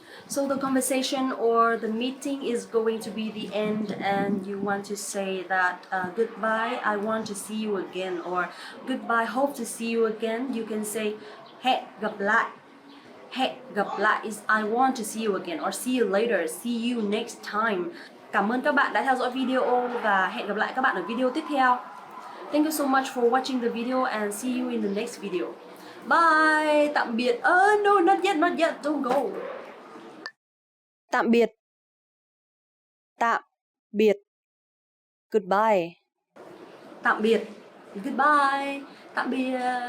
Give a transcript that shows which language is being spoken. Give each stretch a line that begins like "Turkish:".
English: So the conversation or the meeting is going to be the end, and you want to say that goodbye, I want to see you again, or goodbye, hope to see you again. You can say
Vietnamese: hẹn gặp lại. Hẹn gặp lại
English: is I want to see you again, or see you later, see you next time.
Vietnamese: Cảm ơn các bạn đã theo dõi video và hẹn gặp lại các bạn ở video tiếp theo.
English: Thank you so much for watching the video and see you in the next video. Bye.
Vietnamese: Tạm biệt.
English: No, not yet, don't go.
Vietnamese: Tạm biệt. Tạm biệt.
English: Goodbye.
Vietnamese: Tạm biệt. Goodbye. Tạm biệt.